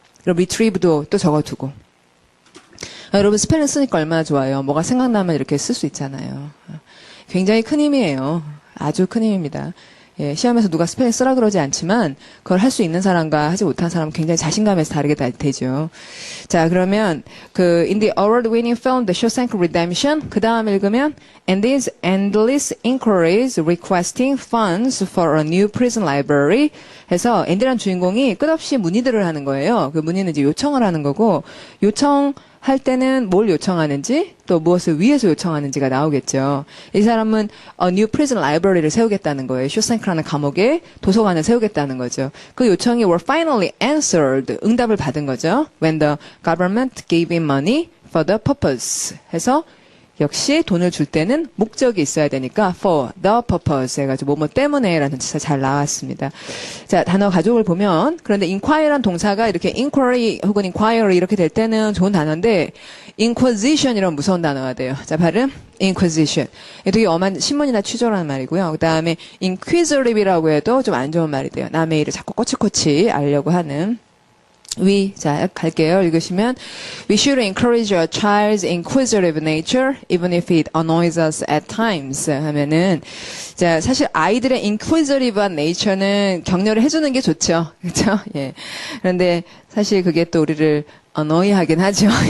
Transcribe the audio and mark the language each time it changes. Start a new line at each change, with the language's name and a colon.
Korean: 그럼 retrieve도 또 적어두고. 여러분 스펠링 쓰니까 얼마나 좋아요. 뭐가 생각나면 이렇게 쓸 수 있잖아요. 굉장히 큰 힘이에요. 아주 큰 힘입니다. 예, 시험에서 누가 스펠링 쓰라 그러지 않지만 그걸 할 수 있는 사람과 하지 못한 사람은 굉장히 자신감에서 다르게 되죠. 자, 그러면 그
English: in the award-winning film The Shawshank Redemption 그 다음 읽으면 and these endless inquiries requesting funds for a new prison library
Korean: 해서 앤디란 주인공이 끝없이 문의들을 하는 거예요. 그 문의는 이제 요청을 하는 거고 요청할 때는 뭘 요청하는지 또 무엇을 위해서 요청하는지가 나오겠죠. 이 사람은
English: new prison library
Korean: 를 세우겠다는 거예요. 쇼생크라는 감옥에 도서관을 세우겠다는 거죠. 그 요청이
English: were finally answered.
Korean: 응답을 받은 거죠.
English: When the government gave him money for the purpose
Korean: 해서 역시 돈을 줄 때는 목적이 있어야 되니까 for the purpose 해가지고 뭐뭐 때문에 라는 뜻이 잘 나왔습니다. 자, 단어 가족을 보면 그런데 inquire란 동사가 이렇게 inquiry 혹은 inquiry 이렇게 될 때는 좋은 단어인데 inquisition이란 무서운 단어가 돼요. 자, 발음 inquisition. 되게 엄한 신문이나 취조라는 말이고요. 그 다음에 inquisitive이라고 해도 좀 안 좋은 말이 돼요. 남의 일을 자꾸 꼬치꼬치 알려고 하는. 자, 갈게요. 읽으시면
English: We should encourage a child's inquisitive nature even if it annoys us at times
Korean: 하면은 자, 사실 아이들의 inquisitive한 nature는 격려를 해주는 게 좋죠. 그렇죠? 예. 그런데 사실 그게 또 우리를 annoy하긴 하죠.